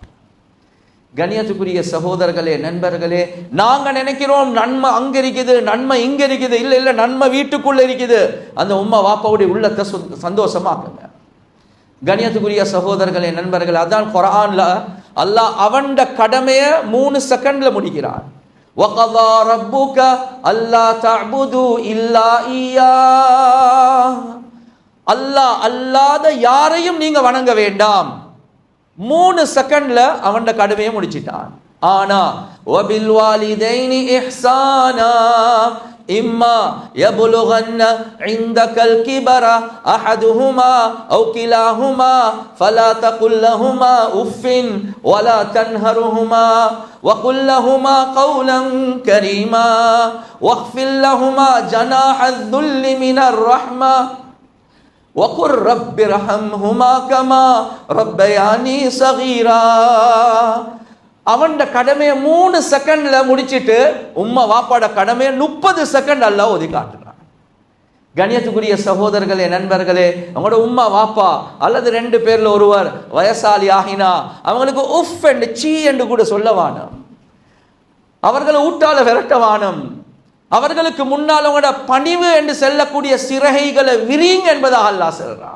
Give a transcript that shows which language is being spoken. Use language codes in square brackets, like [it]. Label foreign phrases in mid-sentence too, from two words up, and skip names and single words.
[ta] கண்ணியத்துக்குரிய சகோதரர்களே, நண்பர்களே, நாங்க நினைக்கிறோம் நன்மை அங்க இருக்குது, நன்மை இங்க இருக்குது. இல்ல இல்ல, நன்மை வீட்டுக்குள்ள இருக்குது. அந்த உம்மா வாப்பாவுடைய உள்ளத்தை சந்தோஷமாக்குங்க. கண்ணியத்துக்குரிய சகோதரர்களே, நண்பர்களே, அதான் குர்ஆன்ல அல்லாஹ் அவன்ட கடமையை 3 செகண்ட்ல முடிக்கிறான். [ar] وَقَضَى رَبُّكَ أَلَّا تَعْبُدُوا إِلَّا إِيَّاهُ, [ta] அல்லாஹ் அல்லாத யாரையும் நீங்க வணங்க வேண்டாம். 3 செகண்ட்ல அவன்ட கடமையை முடிச்சிட்டான். [ar] ஆனா وَبِالْوَالِدَيْنِ إِحْسَانًا إِمَّا يَبْلُغَنَّ عِندَكَ الْكِبَرَ أَحَدُهُمَا أَوْ كِلَاهُمَا فَلَا تَقُل لَّهُمَا أُفٍّ وَلَا تَنْهَرْهُمَا وَقُل لَّهُمَا قَوْلًا كَرِيمًا وَاخْفِضْ لَهُمَا جَنَاحَ الذُّلِّ مِنَ الرَّحْمَةِ وَقُل رَّبِّ ارْحَمْهُمَا كَمَا رَبَّيَانِي صَغِيرًا. [ta] அவன்ட கடமையை 3 செகண்ட்ல முடிச்சிட்டு உம்மா வாப்பாட கடமையை 30 செகண்ட் அல்லாஹ் ஒதுக்கி காட்டுறான். கண்ணியத்துக்குரிய சகோதரர்களே, நண்பர்களே, அவங்களோட உம்மா வாப்பா அல்லது 2 பேர்ல ஒருவர் வயசாலி ஆகினா அவங்களுக்கு உஃப் என்று சீ என்று கூட சொல்ல வானம், அவர்களை ஊட்டால விரட்ட வானம், அவர்களுக்கு முன்னால் அவங்களோட பணிவு என்று செல்லக்கூடிய சிறகைகளை விரிங்க என்பதாக அல்லாஹ் சொல்றான்.